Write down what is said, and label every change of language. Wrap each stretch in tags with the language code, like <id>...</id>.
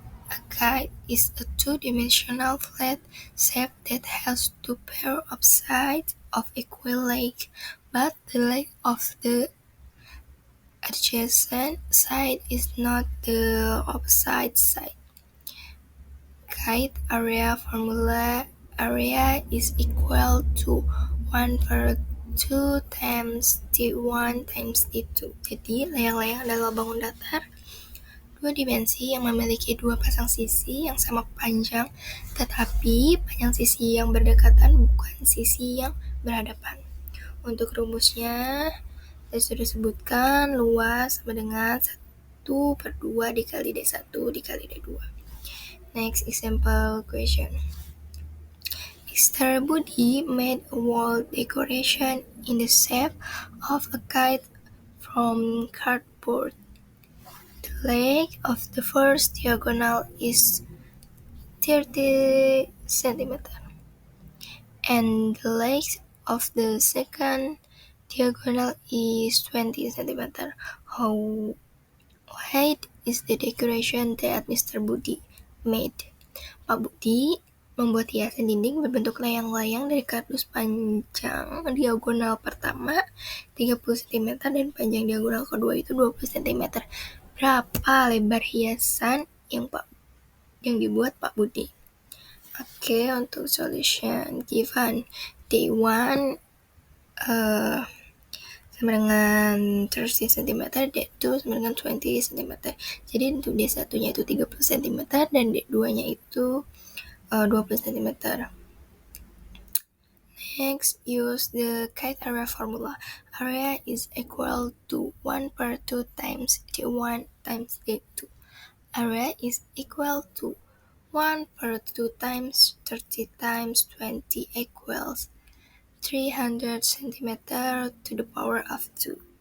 <en>A kite is a two-dimensional flat shape that has two pairs of sides of equal length, but the length of the adjacent side is not the opposite side. Kite area formula. Area is equal to 1/2 times T1 times T2.</en> <id>Jadi layang-layang adalah bangun datar dua dimensi yang memiliki dua pasang sisi yang sama panjang, tetapi panjang sisi yang berdekatan bukan sisi yang berhadapan. Untuk rumusnya, saya sudah sebutkan luas sama dengan 1/2 dikali D1 dikali D2.</id> <en>Next example question. Mr. Budi made a wall decoration in the shape of a kite from cardboard. The length of the first diagonal is 30 cm and the length of the second diagonal is 20 cm. How wide is the decoration that Mr. Budi made?</en> <id>Pak Budi membuat hiasan dinding berbentuk layang-layang dari kardus panjang diagonal pertama 30 cm dan panjang diagonal kedua itu 20 cm. Berapa lebar hiasan yang dibuat Pak Budi? Oke, untuk</id> <en>solution given</en> <id>D1 sama dengan 30 cm, D2 sama dengan 20 cm. Jadi untuk D1 nya itu 30 cm dan D2 nya itu 20 cm.</id> <en>Next, use the kite area formula. Area is equal to 1/2 times D1 times D2. Area is equal to 1/2 times 30 times 20 equals 300 cm to the power of 2.</en>